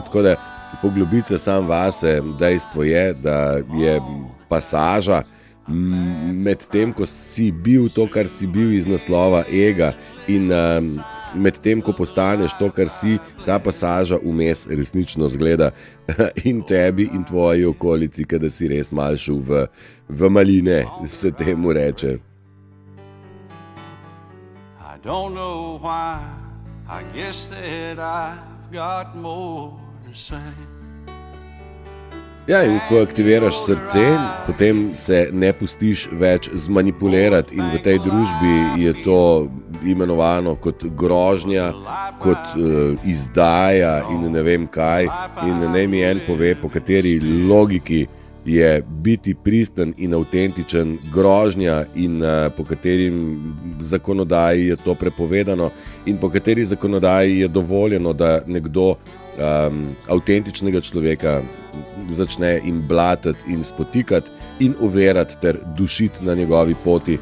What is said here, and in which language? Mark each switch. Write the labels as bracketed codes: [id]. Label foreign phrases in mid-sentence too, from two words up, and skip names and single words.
[sl] Tako da poglobiti se sam vase, dejstvo je, da je pasaža med tem, ko si bil to, kar si bil iz naslova ega, in med tem, ko postaneš to, kar si, ta pasaža vmes resnično zgleda in tebi in tvoji okolici, kada si res mal šel v maline, se temu reče. [en] I don't know why, I guess that I've got more to say. [sl] Ja, in ko aktiviraš srce, potem se ne pustiš več zmanipulirati, in v tej družbi je to imenovano kot grožnja, kot izdaja in ne vem kaj. In naj mi en pove, po kateri logiki je biti pristen in avtentičen grožnja in po katerim zakonodaji je to prepovedano in po kateri zakonodaji je dovoljeno, da nekdo avtentičnega človeka začne in blatiti in spotikati in overati ter dušiti na njegovi poti.